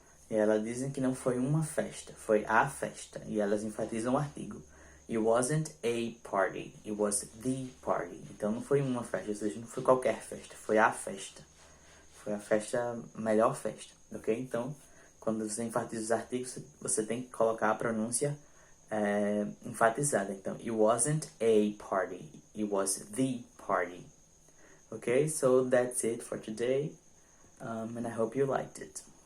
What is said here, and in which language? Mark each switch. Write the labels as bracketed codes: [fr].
[pt] E elas dizem que não foi uma festa, foi a festa. E elas enfatizam o artigo. [en] It wasn't a party, it was the party. [pt] Então não foi uma festa, ou seja, não foi qualquer festa, foi a festa. Foi a festa, a melhor festa, ok? Então, quando você enfatiza os artigos, você tem que colocar a pronúncia enfatizada. [en] Então, it wasn't a party, it was the party. Okay, so that's it for today, and I hope you liked it.